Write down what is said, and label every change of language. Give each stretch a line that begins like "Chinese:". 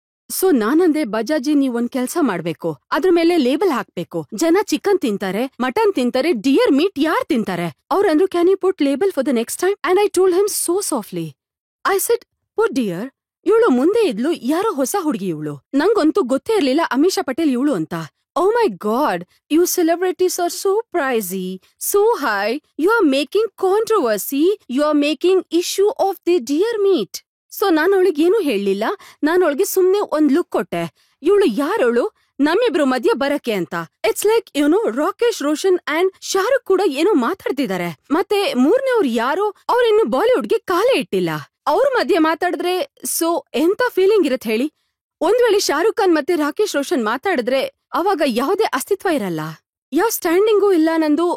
Kannada: So ನಾನಂದೆ ಬಜಾಜಿ ನೀವೊಂದ್ ಕೆಲ್ಸ ಮಾಡ್ಬೇಕು, ಅದ್ರ ಮೇಲೆ ಲೇಬಲ್ ಹಾಕ್ಬೇಕು. ಜನ ಚಿಕನ್ ತಿಂತಾರೆ, ಮಟನ್ ತಿಂತಾರೆ, ಡಿಯರ್ ಮೀಟ್ ಯಾರ್ ತಿಂತಾರೆ? ಅವ್ರಂದ್ರು
English: Can you put label for the next time? And I told him so softly, I said put dear.
Kannada: ಇವಳು ಮುಂದೆ ಇದ್ಲು, ಯಾರೋ ಹೊಸ ಹುಡುಗಿ ಇವಳು. ನಂಗಂತೂ ಗೊತ್ತೇ ಇರ್ಲಿಲ್ಲ ಅಮಿಷಾ ಪಟೇಲ್ ಇವಳು ಅಂತ.
English: Oh my God, you celebrities are so pricey, so high. You are making controversy. You are making issue of the deer meat.
Kannada: So ನಾನು ಅವಳಿಗೇನು ಹೇಳಲಿಲ್ಲ. ನಾನು ಅವಳಿಗೆ ಸುಮ್ನೆ ಒಂದ್ ಲುಕ್ ಕೊಟ್ಟೆ. ಇವಳು ಯಾರವಳು ನಮ್ಮಿಬ್ರು ಮಧ್ಯ ಬರಕ್ಕೆ ಅಂತ.
English: it's like
Kannada: Rakesh Roshan and Shahrukh ಕೂಡ ಏನೋ ಮಾತಾಡ್ತಿದ್ದಾರೆ. ಮತ್ತೆ ಮೂರನೇವ್ರು ಯಾರೋ, ಅವ್ರಿನ್ನು ಬಾಲಿವುಡ್ಗೆ ಕಾಲೇ ಇಟ್ಟಿಲ್ಲ. ಅವ್ರ ಮಧ್ಯೆ ಮಾತಾಡಿದ್ರೆ ಸೊ ಎಂತ ಫೀಲಿಂಗ್ ಇರತ್ ಹೇಳಿ? ಒಂದ್ ವೇಳೆ ಶಾರುಖ್ ಖಾನ್ ಮತ್ತೆ ರಾಕೇಶ್ ರೋಷನ್ ಮಾತಾಡಿದ್ರೆ ಅವಾಗ ಯಾವುದೇ ಅಸ್ತಿತ್ವ ಇರಲ್ಲ, ಯಾವ ಸ್ಟ್ಯಾಂಡಿಂಗೂ ಇಲ್ಲ ನಂದು.